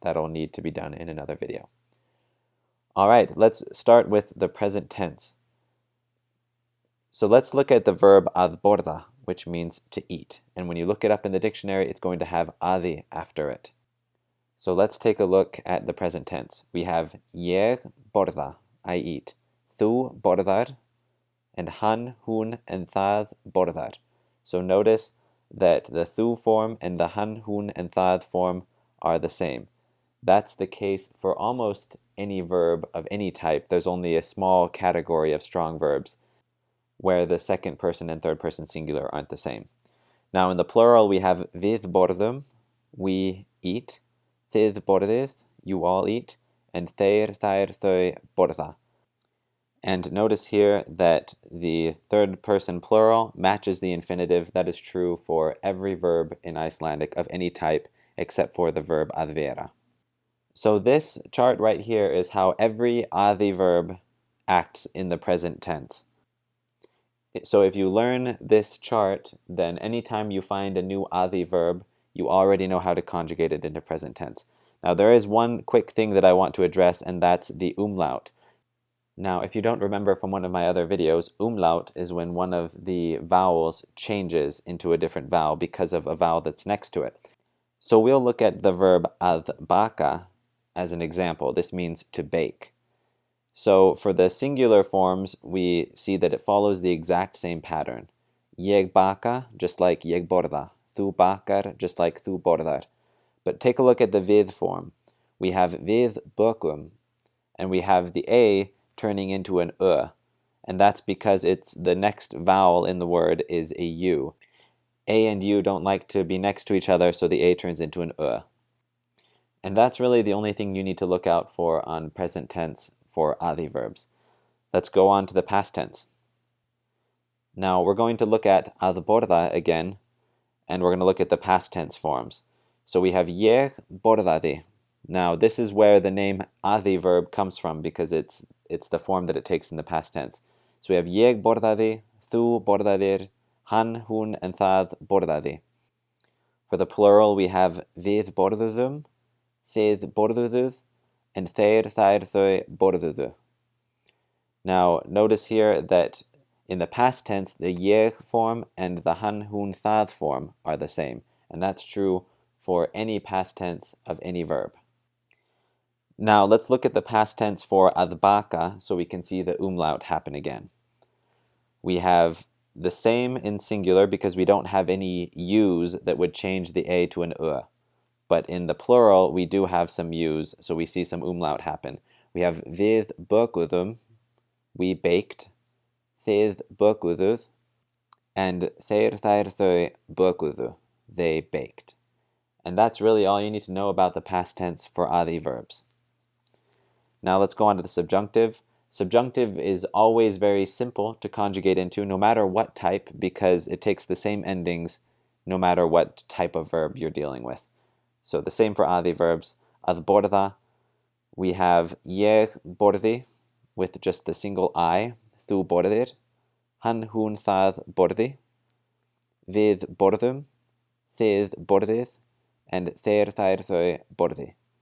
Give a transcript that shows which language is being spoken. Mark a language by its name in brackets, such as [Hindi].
[English] That'll need to be done in another video. All right, let's start with the present tense. So let's look at the verb [Icelandic] að borða, [English] which means to eat. And when you look it up in the dictionary, it's going to have aði after it. So let's take a look at the present tense. We have [Icelandic] ég borða, [English] I eat. [Icelandic] Þú borðar, and hann, hún, and það borðar. [English] So notice that the þú form and the hann, hún, and það form are the same. That's the case for almost any verb of any type. There's only a small category of strong verbs where the second person and third person singular aren't the same. Now in the plural we have [Icelandic] við borðum, [English] we eat, [Icelandic] þið borðið, [English] you all eat, and [Icelandic] þeir, þær, þau borða. [English] And notice here that the third person plural matches the infinitive. That is true for every verb in Icelandic of any type except for the verb [Icelandic] að vera. [English] So this chart right here is how every aði verb acts in the present tense. So if you learn this chart, then anytime you find a new aði verb, you already know how to conjugate it into present tense. Now there is one quick thing that I want to address, and that's the umlaut. Now if you don't remember from one of my other videos, umlaut is when one of the vowels changes into a different vowel because of a vowel that's next to it. So we'll look at the verb [Icelandic] að baka [English] as an example. This means to bake. So for the singular forms, we see that it follows the exact same pattern. [Icelandic] Ég baka, [English] just like [Icelandic] ég borða. Þú bakar, [English] just like [Icelandic] þú borðar. [English] But take a look at the við form. We have [Icelandic] við bökum, [English] and we have the a turning into an and that's because it's the next vowel in the word is a u. A and u don't like to be next to each other, so the a turns into an And that's really the only thing you need to look out for on present tense for aði verbs. Let's go on to the past tense. Now we're going to look at [Icelandic] að borða [English] again, and we're going to look at the past tense forms. So we have [Icelandic] ég borðaði. [English] Now this is where the name aði verb comes from because it's the form that it takes in the past tense. So we have [Icelandic] ég borðaði, þú borðaðir, hann, hún, and það borðaði. [English] For the plural we have [Icelandic] við borðuðum, þið borðuðuð, and þeir, þær, þau borðuðu. [English] Now notice here that in the past tense the ég form and the [Icelandic] hann, hún, það [English] form are the same, and that's true for any past tense of any verb. Now let's look at the past tense for [Icelandic] að baka [English] so we can see the umlaut happen again. We have the same in singular because we don't have any u's that would change the a to an But in the plural, we do have some u's, so we see some umlaut happen. We have [Icelandic] við bökuðum, [English] we baked, [Icelandic] þið bökuðuð, [English] and [Icelandic] þeir, þær, þau bökuðu, [English] they baked. And that's really all you need to know about the past tense for aði verbs. Now let's go on to the subjunctive. Subjunctive is always very simple to conjugate into, no matter what type, because it takes the same endings no matter what type of verb you're dealing with. So the same for aði verbs. [Icelandic] Að borða, [English] we have [Icelandic] ég borði [English] with just the single I, [Icelandic] þú borðir, hann, hún, það borði, við borðum, þið borðið and þeir þær þau borði.